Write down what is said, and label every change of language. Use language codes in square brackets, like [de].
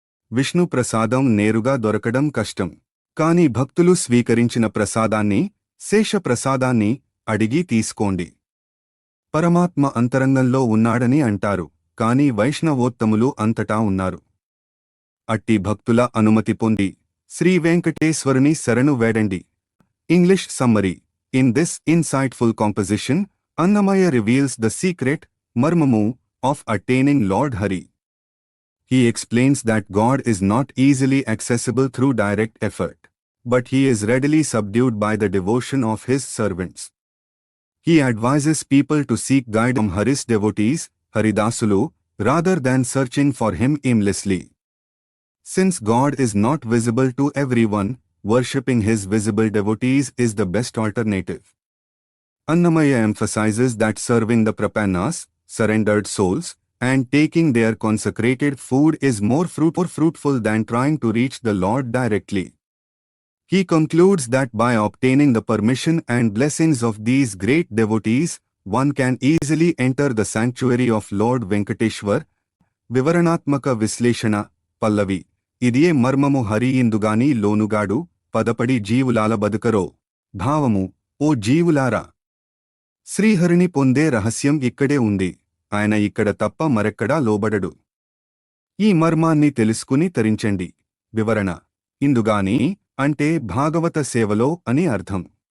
[te] విష్ణు ప్రసాదం నేరుగా దొరకడం కష్టం, కాని భక్తులు స్వీకరించిన ప్రసాదాన్ని, శేష ప్రసాదాన్ని అడిగి తీసుకోండి. పరమాత్మ అంతరంగంలో ఉన్నాడని అంటారు, కాని వైష్ణవోత్తములు అంతటా ఉన్నారు. అట్టి భక్తుల అనుమతి పొంది శ్రీ వెంకటేశ్వరుని శరణు వేడండి. [en] English summary. In this insightful composition, Annamaya reveals the secret, marmamu, of attaining Lord Hari. He explains that God is not easily accessible through direct effort, but he is readily subdued by the devotion of his servants. He advises people to seek guidance from Hari's devotees, Haridasulu, rather than searching for him aimlessly. Since God is not visible to everyone, worshipping his visible devotees is the best alternative. Annamaya emphasizes that serving the prapannas, surrendered souls, and taking their consecrated food is more fruitful than trying to reach the Lord directly. He concludes that by obtaining the permission and blessings of these great devotees, one can easily enter the sanctuary of Lord Venkateshwar. [te] Vivaranatmaka Visleshana, Pallavi. ఇదియే మర్మము హరి ఇందుగాని లోనుగాడు, పదపడి జీవులాల బదుకరో. భావము. ఓ జీవులారా! శ్రీహరిని పొందే రహస్యం ఇక్కడే ఉంది, ఆయన ఇక్కడ తప్ప మరెక్కడా లోబడడు. ఈ మర్మాన్ని తెలుసుకుని తరించండి. వివరణ. ఇందుగాని అంటే భాగవత సేవలో అని అర్థం.